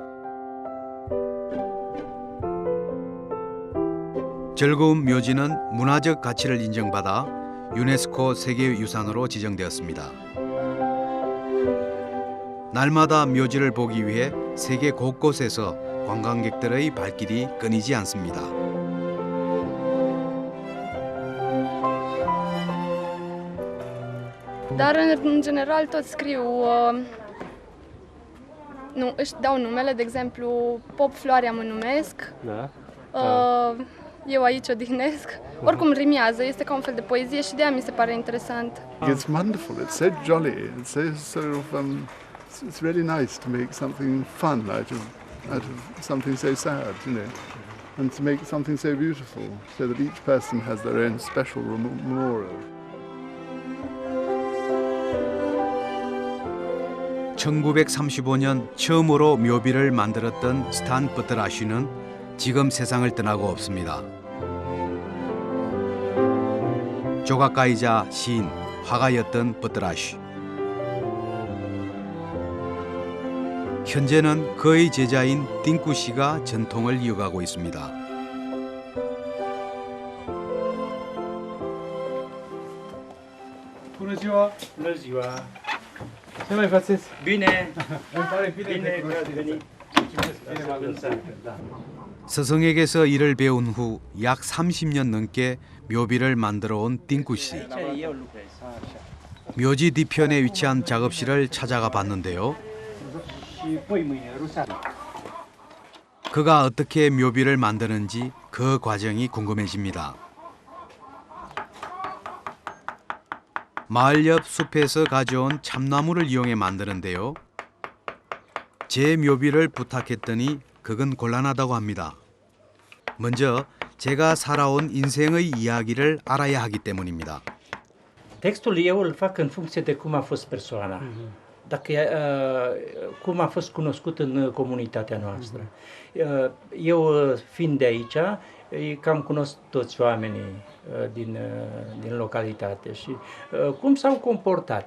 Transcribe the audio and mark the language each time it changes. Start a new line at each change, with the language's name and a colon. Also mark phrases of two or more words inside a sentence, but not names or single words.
Korean: 즐거운 묘지는 문화적 가치를 인정받아 유네스코 세계유산으로 지정되었습니다. 날마다 묘지를 보기 위해 세계 곳곳에서 관광객들의 발길이 끊이지 않습니다.
Romanian: Dar în general toți scriu, nu, își dau numele, de exemplu, Pop Floarea mă numesc, eu aici odihnesc. Oricum rimează, este ca un fel de poezie și de aia mi se pare interesant.
English: It's wonderful, it's so jolly, it's so sort of, it's really nice to make something fun out of something so sad, you know, and to make something so beautiful, so that each person has their own special memorial.
Korean: (1935년) 처음으로 묘비를 만들었던 스탄 버트라쉬는 지금 세상을 떠나고 없습니다. 조각가이자 시인, 화가였던 버트라쉬. 현재는 그의 제자인 띵쿠 씨가 전통을 이어가고 있습니다.
Romanian: Bună ziua! Bună ziua! Ce mai faceți? Bine! Îmi pare bine că ați venit.
Korean: 스승에게서 일을 배운 후 약 30년 넘게 묘비를 만들어 온 띵쿠 씨. 묘지 뒤편에 위치한 작업실을 찾아가 봤는데요. 그가 어떻게 묘비를 만드는지 그 과정이 궁금해집니다. 마을 옆 숲에서 가져온 참나무를 이용해 만드는데요. 제 묘비를 부탁했더니 그건 곤란하다고 합니다. 먼저 제가 살아온 인생의 이야기를 알아야 하기 때문입니다.
Romanian: Textul eu îl fac în funcție de cum a fost persoana, dacă, cum a fost cunoscut în comunitatea noastră. Eu, fiind de aici, cam cunosc toți oamenii din localitate și cum s-au comportat.